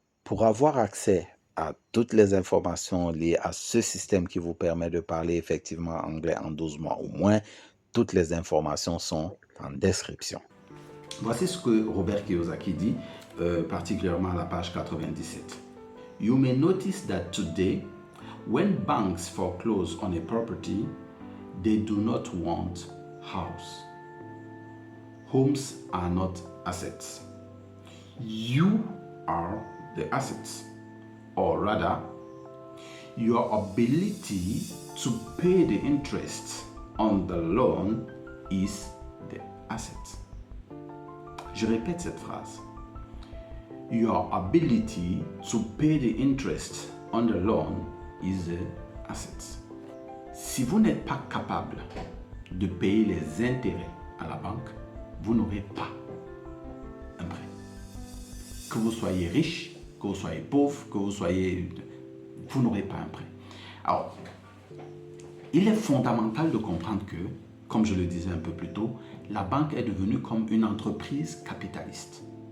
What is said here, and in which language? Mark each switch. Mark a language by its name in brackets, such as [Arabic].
[French] Pour avoir accès à toutes les informations liées à ce système qui vous permet de parler effectivement anglais en 12 mois ou moins, toutes les informations sont en description. Voici ce que Robert Kiyosaki dit, particulièrement à la page 97. [English] You may notice that today, when banks foreclose on a property, they do not want house. Homes are not assets. You are the assets. Or rather, your ability to pay the interest on the loan is the asset. [French] Je répète cette phrase. [English] Your ability to pay the interest on the loan is the asset. [French] Si vous n'êtes pas capable de payer les intérêts à la banque, vous n'aurez pas un prêt. Que vous soyez riche, que vous soyez pauvre, que vous n'aurez pas un prêt. Alors, il est fondamental de comprendre que, comme je le disais un peu plus tôt, la banque est devenue comme une entreprise capitaliste.